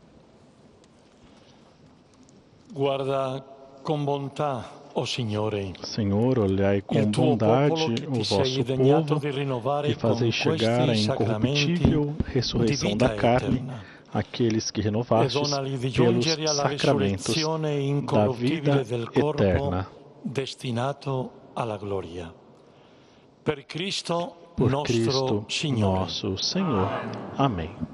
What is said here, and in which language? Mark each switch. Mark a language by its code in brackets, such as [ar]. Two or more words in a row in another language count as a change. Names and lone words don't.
[it] Guarda con bontà, o Signore, [pt] Senhor, olhai com bondade o vosso povo e fazei chegar a incorruptível ressurreição da carne aqueles que renovastes pelos sacramentos da vida eterna. [it] Destinato alla gloria. Per Cristo, [pt] Por Cristo nosso Senhor. Amém.